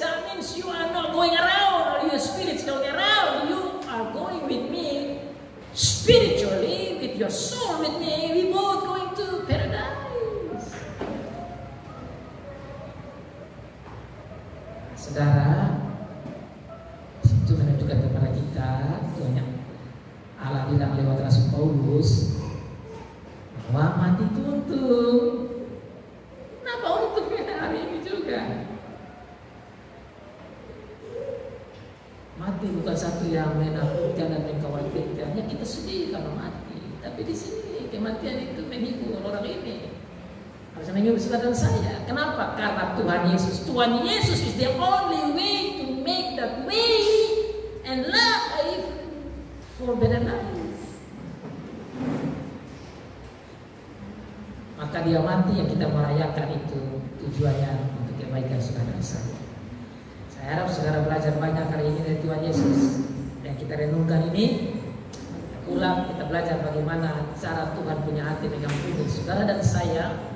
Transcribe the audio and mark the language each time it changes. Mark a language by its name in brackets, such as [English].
[English] That means you are not going around, or your spirit's going around. You are going with me spiritually, with your soul with me. We both going to paradise. [Indonesian] Saudara, itu menunjukkan kepada kita banyak Allah bilang lewat Rasul Paulus bahwa mati itu untung. Kenapa untungnya hari ini juga? Mati bukan satu yang menakutkan dan mengkhawatirkan. Ya kita sedih kalau mati, tapi di sini kematian itu menghibur orang ini. Harus menghibur saudara saya. Kenapa? Karena Tuhan Yesus [English] is the only way to make that way and life for better life. [Indonesian] Maka dia mati yang kita merayakan itu tujuannya untuk kebaikan saudara saya. Saya harap saudara belajar banyak hari ini dari Tuhan Yesus. Yang kita renungkan ini, ulang kita belajar bagaimana cara Tuhan punya hati mengampuni saudara dan saya.